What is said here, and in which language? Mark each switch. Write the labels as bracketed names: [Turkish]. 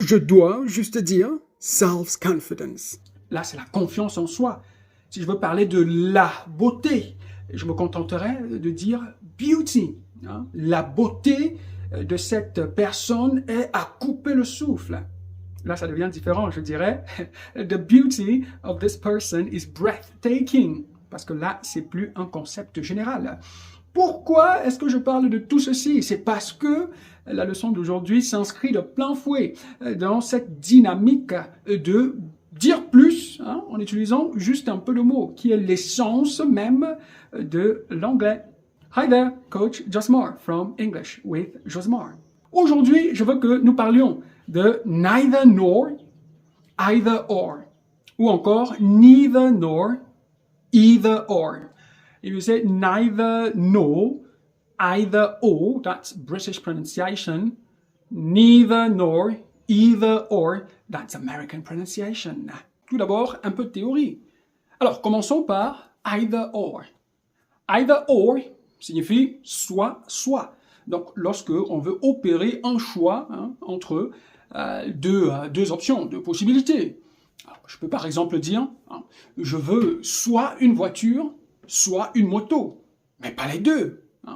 [French] Je dois juste dire self-confidence. Là, c'est la confiance en soi. Si je veux parler de la beauté, je me contenterai de dire beauty. La beauté de cette personne est à couper le souffle. Là, ça devient différent, je dirais. [English] The beauty of this person is breathtaking. [French] Parce que là, c'est plus un concept général. Pourquoi est-ce que je parle de tout ceci? C'est parce que la leçon d'aujourd'hui s'inscrit de plein fouet dans cette dynamique de dire plus en utilisant juste un peu de mots, qui est l'essence même de l'anglais. [English] Hi there, Coach Josmar from English with Josmar. [French] Aujourd'hui, je veux que nous parlions de neither nor, either or, ou encore neither nor, either or. [English] If you say neither no, either or, that's British pronunciation. Neither nor, either or, that's American pronunciation. [French] Tout d'abord, un peu de théorie. Alors, commençons par either or. Either or signifie soit, soit. Donc, lorsque on veut opérer un choix entre deux options, deux possibilités. Alors, je peux par exemple dire, je veux soit une voiture, soit une moto, mais pas les deux.